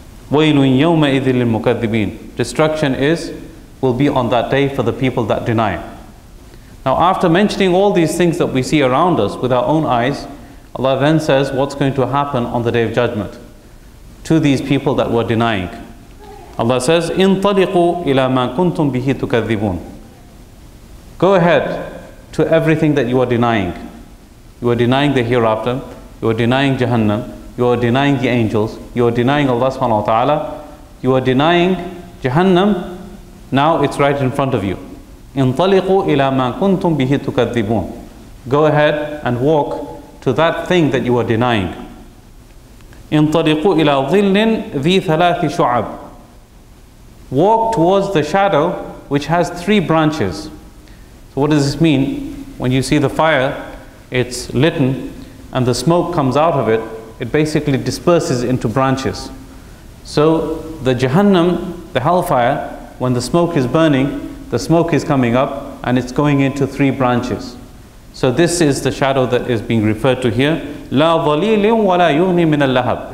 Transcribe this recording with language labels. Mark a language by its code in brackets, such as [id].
[ar] وَيْلٌ يَوْمَئِذٍ لِلْمُكَذِّبِينَ. [en] Destruction will be on that day for the people that deny. Now, after mentioning all these things that we see around us with our own eyes, Allah then says what's going to happen on the Day of Judgment to these people that were denying. Allah says, [ar] انطلقوا إلى ما كنتم به تكذبون. [en] Go ahead to everything that you are denying. You are denying the hereafter, you are denying Jahannam, you are denying the angels, you are denying Allah subhanahu wa ta'ala, you are denying Jahannam. Now it's right in front of you. [ar] انطلقوا إلى ما كنتم به تكذبون. [en] Go ahead and walk to that thing that you are denying. [ar] انطلقوا إلى ظل ذي ثلاث شعب. [en] Walk towards the shadow which has 3 branches. So what does this mean? When you see the fire, it's lit and the smoke comes out of it, it basically disperses into branches. So the Jahannam, the hellfire, when the smoke is burning, the smoke is coming up and it's going into 3 branches. So this is the shadow that is being referred to here. [ar] لا ظليل ولا يغني من اللهب.